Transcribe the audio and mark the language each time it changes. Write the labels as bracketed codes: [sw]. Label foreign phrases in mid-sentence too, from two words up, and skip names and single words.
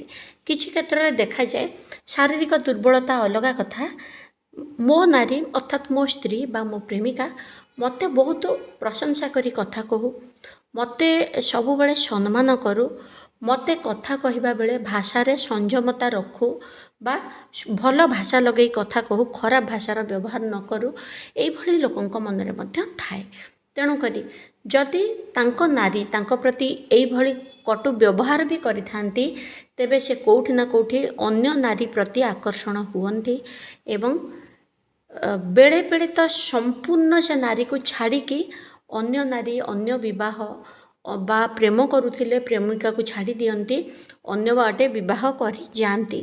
[or] କିଛି କ୍ଷେତ୍ର ରେ ଦେଖା ଯାଏ ଶାରୀରିକ ଦୁର୍ବଳତା ଅଲଗା କଥା ମୋ ନାରୀ ଅର୍ଥାତ ମୋ ସ୍ତ୍ରୀ ବା ମୋ ପ୍ରେମିକା ମତେ ବହୁତ ପ୍ରଶଂସା କରି କଥା କହୁ ମତେ ସବୁ ବେଳେ ସମ୍ମାନ କରୁ ମତେ କଥା କହିବା ବେଳେ ଭାଷା ରେ ସଂଯମତା ରଖୁ ବା ଭଲ ଭାଷା ଲଗେ କଥା କହୁ ଖରାପ ଭାଷାର ବ୍ୟବହାର ନ କରୁ ଏଇ ଭଳି ଲୋକଙ୍କ ମନ ରେ ମଧ୍ୟ ଥାଏ। ତେଣୁକରି ଯଦି ତାଙ୍କ ନାରୀ ତାଙ୍କ ପ୍ରତି ଏଇଭଳି କଟୁ ବ୍ୟବହାର ବି କରିଥାନ୍ତି ତେବେ ସେ କେଉଁଠି ନା କେଉଁଠି ଅନ୍ୟ ନାରୀ ପ୍ରତି ଆକର୍ଷଣ ହୁଅନ୍ତି ଏବଂ ବେଳେ ବେଳେ ତ ସମ୍ପୂର୍ଣ୍ଣ ସେ ନାରୀକୁ ଛାଡ଼ିକି ଅନ୍ୟ ନାରୀ ଅନ୍ୟ ବିବାହ ବା ପ୍ରେମ କରୁଥିଲେ ପ୍ରେମିକାକୁ ଛାଡ଼ି ଦିଅନ୍ତି, ଅନ୍ୟ ବାଟେ ବିବାହ କରି ଯାଆନ୍ତି।